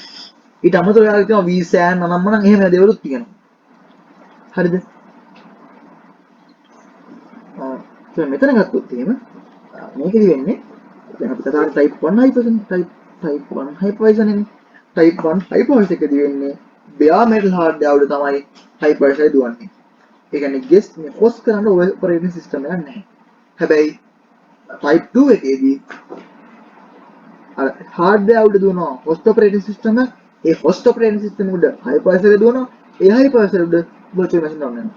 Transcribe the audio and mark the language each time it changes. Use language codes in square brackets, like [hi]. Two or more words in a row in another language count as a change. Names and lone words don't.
[si] ඊට අමතරව යාගේ තියෙනවා vSAN අනම්මනම් එහෙම දේවලුත් තියෙනවා. හරිද? මෙතන ගත්තොත් එහෙම මේකෙදි වෙන්නේ දැන් අපි කතා කරන [en] type 1 hypervisor type 1 hypervisor [si] නේ [en] type 1 hypervisor [si] එකදී වෙන්නේ [en] bare metal hardware [si] උඩ තමයි hypervisor දුවන්නේ. ඒ කියන්නේ guest මේ host කරන [en] operating system [si] එකක් නැහැ. හැබැයි type 2 එකේදී අර hardware උඩ දුවනවා [en] host operating system [si] එක. ඒ [en] host operating system [si] උඩ hypervisor එක දුවනවා. ඒ hypervisor උඩ [en] virtual machine run [si] වෙනවා.